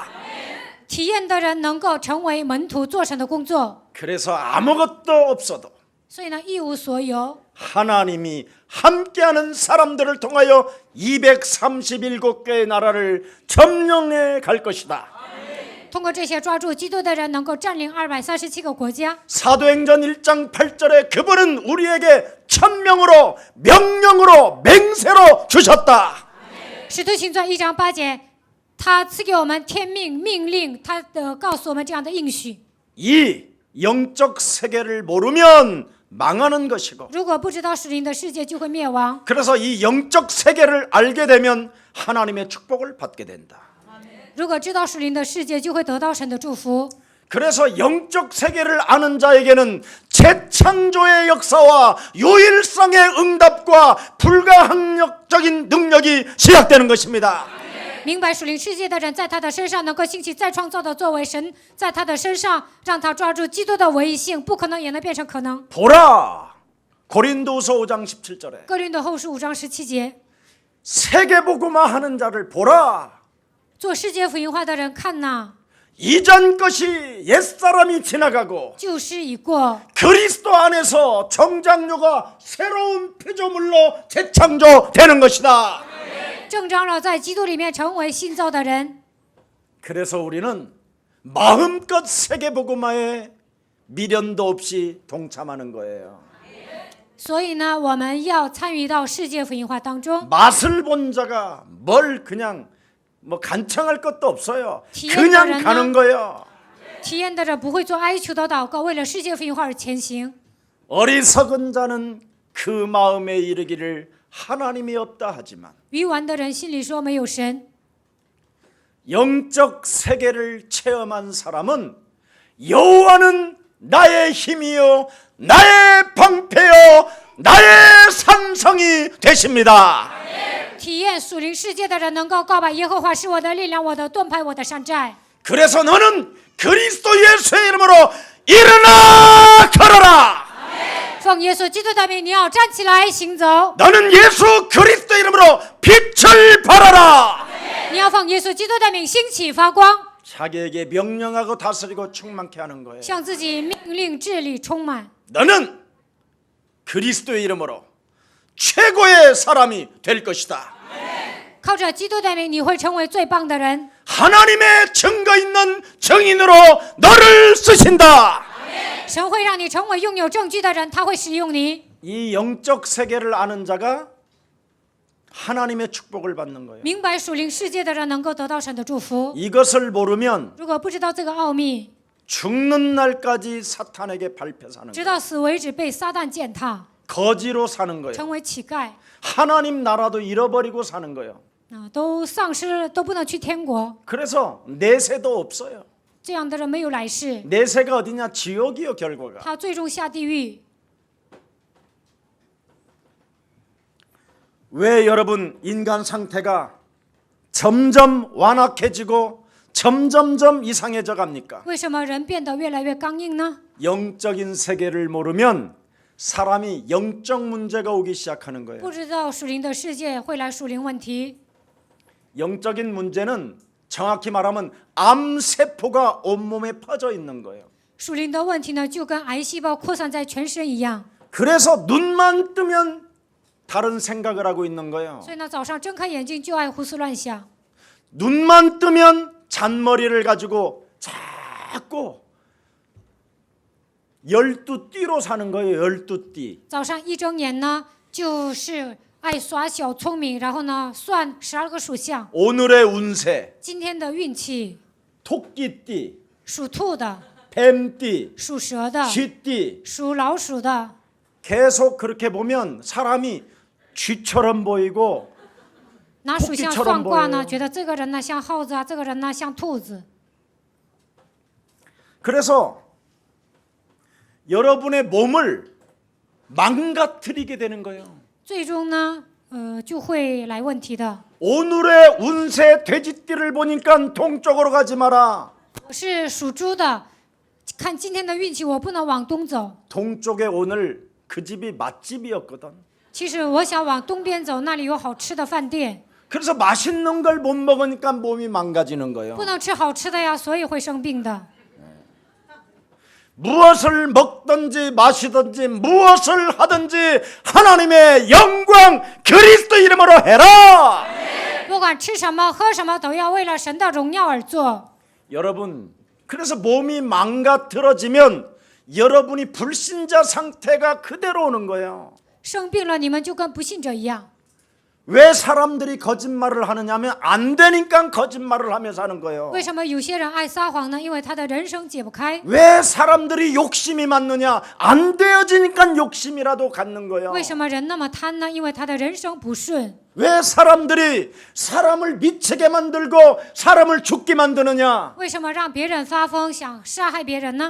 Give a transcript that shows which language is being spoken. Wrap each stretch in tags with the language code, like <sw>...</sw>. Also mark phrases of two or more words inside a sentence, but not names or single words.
<zh>体验的人能够成为门徒做神的工作，</zh> <ko>그래서 아무것도 없어도</ko> <zh>所以呢，一无所有。</zh> <ko>하나님이 함께하는 사람들을 통하여 237개의 나라를 점령해 갈 것이다.</ko> <zh>通过这些抓住基督的人，能够占领237个国家。</zh> <ko>사도행전 1장 8절에 그분은 우리에게 천명으로 명령으로 맹세로 주셨다.</ko> <zh>使徒行传1章8节，他赐给我们天命命令，他告诉我们这样的应许。</zh> <ko>이 영적 세계를 모르면 망하는 것이고</ko> <zh>如果不知道属灵的世界，就会灭亡。</zh> <ko>그래서 이 영적 세계를 알게 되면 하나님의 축복을 받게 된다.</ko> <zh>如果知道属灵的世界，就会得到神的祝福。</zh> <ko>그래서 영적 세계를 아는 자에게는 재창조의 역사와 유일성의 응답과 불가항력적인 능력이 시작되는 것입니다.</ko> <zh>明白属灵世界的人，在他的身上能够兴起再创造的作为，神在他的身上让他抓住基督的唯一性，不可能也能变成可能。</zh> <ko>보라 고린도서 5장 17절에</ko> <zh>哥林多后书5章17节，</zh> <ko>세계복음화 하는 자를 보라.</ko> <zh>做世界福音化的人看呐，</zh> <ko>이전 것이 옛사람이 지나가고</ko> <zh>旧事已过，</zh> <ko>그리스도 안에서 정장류가 새로운 피조물로 재창조되는 것이다.</ko> <zh>正长老在基督里面成为新造的人。</zh> <ko>그래서 우리는 마음껏 세계복음화에 미련도 없이 동참하는 거예요.</ko> <zh>所以呢，我们要参与到世界福音化当中。</zh> <ko>맛을 본 자가 뭘 그냥 뭐 간청할 것도 없어요. 뒤에 그냥 있는 가는 거예요.</ko> <zh>体验的人不会做哀求的祷告，为了世界福音化而前行。</zh> <ko>어리석은 자는 그 마음에 이르기를 하나님이 없다 하지만</ko> <zh>愚顽的人心里说没有神，</zh> <ko>영적 세계를 체험한 사람은 여호와는 나의 힘이요 나의 방패요 나의 산성이 되십니다.</ko> <zh>体验属灵世界的人能够告白耶和华是我的力量，我的盾牌，我的山寨。</zh> <ko>그래서 너는 그리스도 예수의 이름으로 일어나 걸어라.</ko> <zh>奉耶稣基督的名，你要站起来行走。</zh> <ko>너는 예수 그리스도 이름으로 빛을 발하라.</ko> <zh>你要奉耶稣基督的名兴起发光，</zh> <ko>자기에게 명령하고 다스리고 충만케 하는 거예요.</ko> <zh>向自己命令治理充满。</zh> <ko>너는 그리스도의 이름으로 최고의 사람이 될 것이다.</ko> <zh>靠着基督的名，你会成为最棒的人。</zh> <ko>하나님의 증거 있는 증인으로 너를 쓰신다.</ko> <zh>神会让你成为拥有证据的人，他会使用你。</zh> <ko>이 영적 세계를 아는 자가 하나님의 축복을 받는 거예요.</ko> <zh>明白属灵世界的人能够得到神的祝福。</zh> <ko>이것을 모르면</ko> <zh>如果不知道这个奥秘，</zh> <ko>죽는 날까지 사탄에게 밟혀 사는</ko> <zh>直</zh> <ko>거예요.</ko> <zh>到死为止被撒旦践踏，</zh> <ko>거지로 사는 거예요.</ko> <zh>成为乞丐，</zh> <ko>하나님 나라도 잃어버리고 사는 거예요.</ko> <zh>都丧失，都不能去天国。</zh> <ko>그래서 내세도 없어요.</ko> <zh>这样的人没有来世，</zh> <ko>내세가 어디냐? 지옥이요 결과가.</ko> <zh>他最终下地狱。</zh> <ko>왜 여러분 인간 상태가 점점 완악해지고 점점점 이상해져 갑니까?</ko> <zh>为什么人变得越来越刚硬呢？</zh> <ko>영적인 세계를 모르면 사람이 영적 문제가 오기 시작하는 거예요.</ko> <zh>不知道属灵的世界会来属灵问题。</zh> <ko>영적인 문제는 정확히 말하면 암세포가 온몸에 퍼져 있는 거예요.</ko> <zh>属灵的问题呢，就跟癌细胞扩散在全身一样。</zh> <ko>그래서 눈만 뜨면 다른 생각을 하고 있는 거예요.</ko> <zh>所以呢，早上睁开眼睛就爱胡思乱想，</zh> <ko>눈만 뜨면 잔머리를 가지고 자꾸 12띠로 사는 거예요. 12띠.</ko> <zh>早上一睁眼呢，就是爱耍小聪明，然后呢，算12个属相。</zh> <ko>오늘의 운세,</ko> <zh>今天的运气，</zh> <ko>토끼띠,</ko> <zh>属兔的、</zh> <ko>뱀띠,</ko> <zh>属蛇的、</zh> <ko>쥐띠</ko> <zh>属老鼠的，</zh> <ko>계속 그렇게 보면 사람이 쥐처럼 보이고</ko> <zh>拿属相</zh> <ko>토끼처럼</ko> <zh>算卦呢，</zh> <ko>보여요.</ko> <zh>觉得这个人呢像耗子啊，这个人呢像兔子。</zh> <ko>그래서 여러분의 몸을 망가뜨리게 되는 거예요.</ko> <zh>最终呢，就会来问题的。</zh> <ko>오늘의 운세 돼지띠를 보니까 동쪽으로 가지 마라.</ko> <zh>我是属猪的，看今天的运气，我不能往东走。</zh> <ko>동쪽에 오늘 그 집이 맛집이었거든.</ko> <zh>其实我想往东边走，那里有好吃的饭店，</zh> <ko>그래서 맛있는 걸 못 먹으니까 몸이 망가지는 거예요.</ko> <zh>不能吃好吃的呀，所以会生病的。</zh> <ko>무엇을 먹든지 마시든지 무엇을 하든지 하나님의 영광 그리스도 이름으로 해라.</ko> <zh>不管吃什么喝什么，都要为了神的荣耀而做。</zh> <ko>여러분, 그래서 몸이 망가뜨려지면 여러분이 불신자 상태가 그대로 오는 거예요.</ko> <zh>生病了，你们就跟不信者一样。</zh> <ko>왜 사람들이 거짓말을 하느냐면 안 되니까 거짓말을 하면서 하는 거예요.</ko> <zh>为什么有些人爱撒谎呢？因为他的人生解不开。</zh> <ko>왜 사람들이 욕심이 많느냐? 안 되어지니까 욕심이라도 갖는 거예요.</ko> <zh>为什么人那么贪呢？因为他的人生不顺。</zh> <ko>왜 사람들이 사람을 미치게 만들고 사람을 죽게 만드느냐?</ko> <zh>为什么让别人发疯，想杀害别人呢？</zh>